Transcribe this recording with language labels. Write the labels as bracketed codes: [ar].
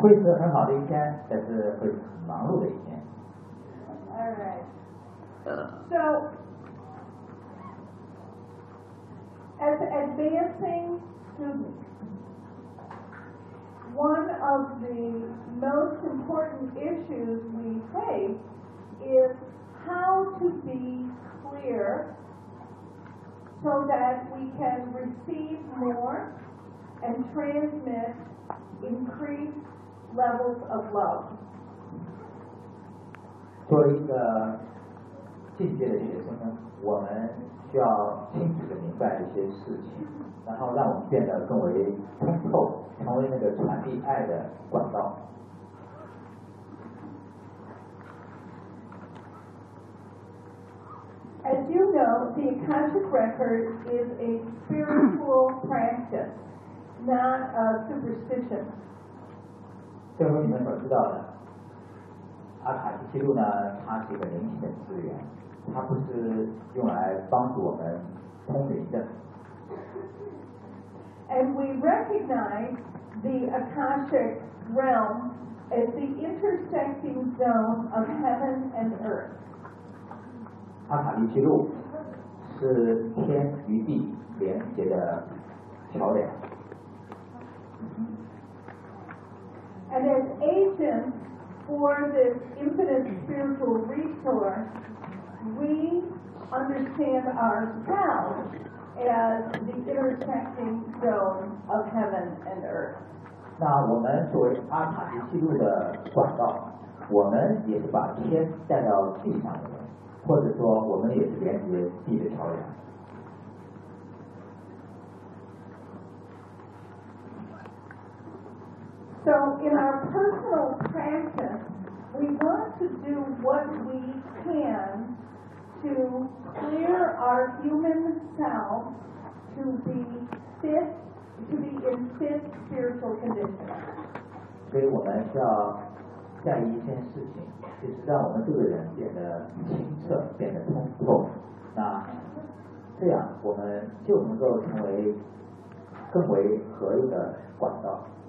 [zh] 会是很好的一天，但是会很忙碌的一天。 [en] All right. So, as advancing students, one of the most important issues we face is how to be clear so that we can receive more and transmit increased levels of love. [zh] 作为一个进阶的学生呢，我们需要清楚地明白一些事情，然后让我们变得更为通透，成为那个传递爱的管道。 [en] As you know, the Akashic Record is a spiritual practice, not a superstition. [zh] 正如你们所知道的，阿卡西记录呢，它是一个灵性的资源，它不是用来帮助我们通灵的。 [en] And we recognize the Akashic Realm as the intersecting zone of heaven and earth. [zh] 阿卡丽记录是天与地连接的桥梁。 [en] And as agents for this infinite spiritual resource, we understand ourselves as the intersecting zone of heaven and earth. [zh] 那我们作为阿卡丽记录的管道，我们也是把天带到地上的。或者说我们也是连接地的桥梁。 [en] So in our personal practice, we want to do what we can to clear our human self to be fit, to be in fit spiritual condition. [zh] 所以我们需要在一件事情，就是让我们这个人变得清澈，变得通透，那这样我们就能够成为更为合一的管道。